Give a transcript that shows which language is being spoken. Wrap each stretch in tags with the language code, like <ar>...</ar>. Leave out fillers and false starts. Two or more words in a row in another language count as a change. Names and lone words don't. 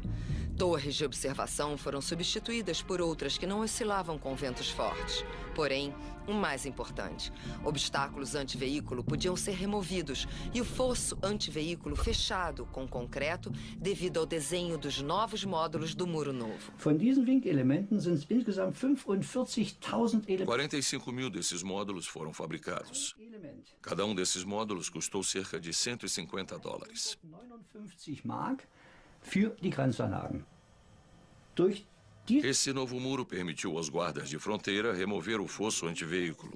<pt>Torres de observação foram substituídas por outras que não oscilavam com ventos fortes. Porém, o mais importante, obstáculos antiveículo podiam ser removidos e o fosso antiveículo fechado com concreto devido ao desenho dos novos módulos do muro novo.</pt> <de>Von diesen Winkelementen sind insgesamt 45.000 Elemente.</de> <pt>45 mil desses módulos foram fabricados. Cada um desses módulos custou cerca de 150 dólares.</pt> <de>59 Mark für die Grenzanlagen.</de> <pt>Esse novo muro permitiu aos guardas de fronteira remover o fosso antiveículo.</pt>